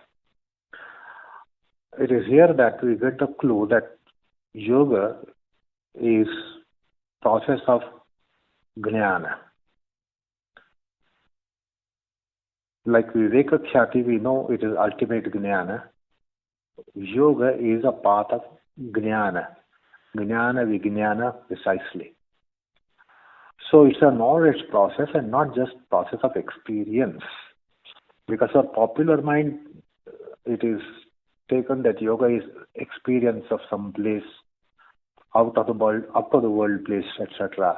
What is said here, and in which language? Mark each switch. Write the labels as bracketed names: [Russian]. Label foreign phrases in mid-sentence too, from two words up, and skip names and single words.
[English] It is here that we get the clue that yoga is process of jnana. Like [Sanskrit] Viveka Khyati, [English] we know it is ultimate jnana. Yoga is a path of jnana. [Sanskrit] Jnana, vijnana, [English] precisely. So it's a knowledge process and not just process of experience. Because our popular mind, it is taken that yoga is experience of some place, out of the world, up to the world place, etc.